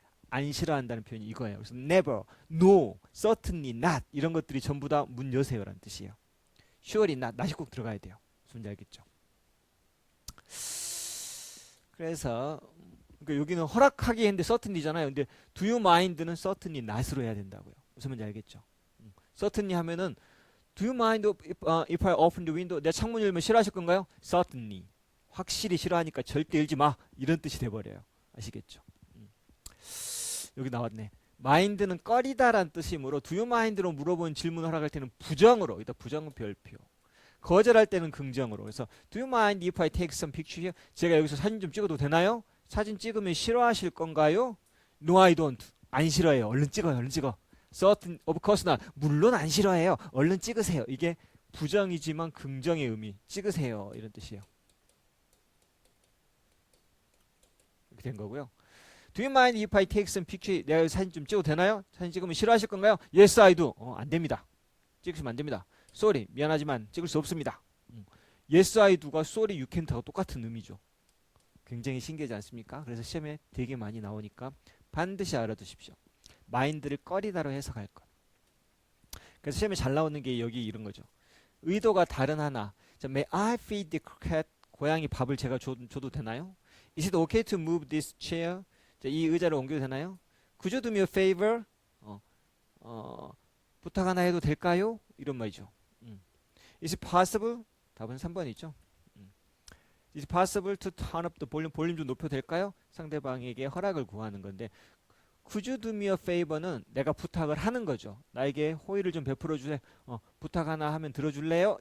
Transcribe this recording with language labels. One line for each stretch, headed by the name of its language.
Korean: 안 싫어한다는 표현이 이거예요. 그래서 never, no, certainly not 이런 것들이 전부 다 문 여세요라는 뜻이에요. surely not, not이 꼭 들어가야 돼요. 무슨 말인지 알겠죠? 그래서 그러니까 여기는 허락하기 했는데 certainly잖아요. 근데 do you mind는 certainly not으로 해야 된다고요. 무슨 말인지 알겠죠? certainly 하면은
English: do you mind if I open the window?
Korean: 내 창문 열면 싫어하실 건가요?
English: certainly.
Korean: 확실히 싫어하니까 절대 열지 마. 이런 뜻이 돼버려요. 아시겠죠? 여기 나왔네. mind는 꺼리다란 뜻이므로 do you mind로 물어본 질문 허락할 때는 부정으로 여기다 부정 별표. 거절할 때는 긍정으로. 그래서
English: do you mind if I take some picture here?
Korean: 제가 여기서 사진 좀 찍어도 되나요? 사진 찍으면 싫어하실 건가요?
English: No, I don't.
Korean: 안 싫어해요. 얼른 찍어요. 얼른 찍어.
English: Certain, of course not.
Korean: 물론 안 싫어해요. 얼른 찍으세요. 이게 부정이지만 긍정의 의미. 찍으세요. 이런 뜻이에요. 이렇게 된 거고요.
English: Do you mind if I take some picture?
Korean: 내가 사진 좀 찍어도 되나요? 사진 찍으면 싫어하실 건가요?
English: Yes, I do.
Korean: 안 됩니다. 찍으시면 안 됩니다.
English: Sorry,
Korean: 미안하지만 찍을 수 없습니다.
English: Yes, I do가 sorry, you can't하고 똑같은 의미죠.
Korean: 굉장히 신기하지 않습니까? 그래서 시험에 되게 많이 나오니까 반드시 알아두십시오. 마인드를 꺼리다로 해석할 것. 그래서 시험에 잘 나오는 게 여기 이런 거죠.
English: 의도가 다른 하나. 자, May I feed the cat?
Korean: 고양이 밥을 제가 줘도 되나요?
English: Is it okay to move this chair?
Korean: 자, 이 의자를 옮겨도 되나요?
English: Could you do me a favor?
Korean: 부탁 하나 해도 될까요? 이런 말이죠.
English: Is it possible?
Korean: 답은 3번이죠.
English: Is it possible to turn up the volume?
Korean: 볼륨 좀 높여도 될까요? 상대방에게 허락을 구하는 건데
English: Could you do me a favor
Korean: 는 내가 부탁을 하는 거죠. 나에게 호의를 좀 베풀어 주세요. 부탁 하나 하면 들어줄래요?